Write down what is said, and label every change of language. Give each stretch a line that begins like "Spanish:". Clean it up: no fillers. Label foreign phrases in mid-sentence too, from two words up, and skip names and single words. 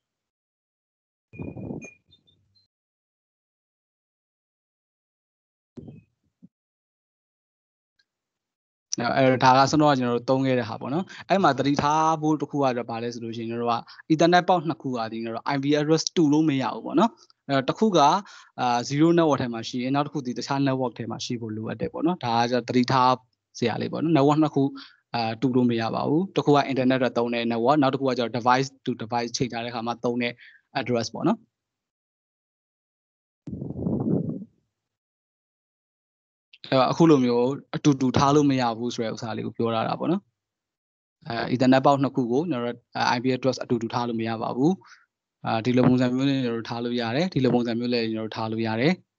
Burmese: အဲ့ဒါကစတော့ကျွန်တော်တို့သုံးခဲ့တဲ့ဟာပေါ့နော်အဲ့မှာသတိထားဖို့တစ်ခုကတော့ဗာလဲဆိုလို့ရှိရင်ကျွန်တော်တို့က Ethernet port နှစ်ခုอ่ะဒီကျွန်တော်တို့
English: IP address
Burmese: တူလို့မရဘူးပေါ့နော်အဲ့တော့တစ်ခုက0 network ထဲမှာရှိရင်နောက်တစ်ခုဒီတခြား network ထဲမှာရှိဖို့လိုအပ်တယ်ပေါ့နော်ဒါကကျသတိထားစရာလေးပေါ့နော် network နှစ်ခုတူလို့မရပါဘူးတစ်ခုက internet တော့သုံးတဲ့ network နောက်တစ်ခုကကျတော့
English: device to device
Burmese: ချိန်ထားတဲ့အခါမှာသုံးတဲ့ address ပေါ့နော် အခုလိုမျိုးအတူတူထားလို့မရဘူးဆိုတဲ့ဥစ္စာလေးကိုပြောတာပေါ့နော်
English: Ethernet port
Burmese: နှစ်ခုကိုကျွန်တော်တို့
English: IP address
Burmese: အတူတူထားလို့မရပါဘူးဒီလိုပုံစံမျိုးလေးကျွန်တော်တို့ထားလို့ရတယ်ဒီလိုပုံစံမျိုးလေးကျွန်တော်တို့ထားလို့ရတယ်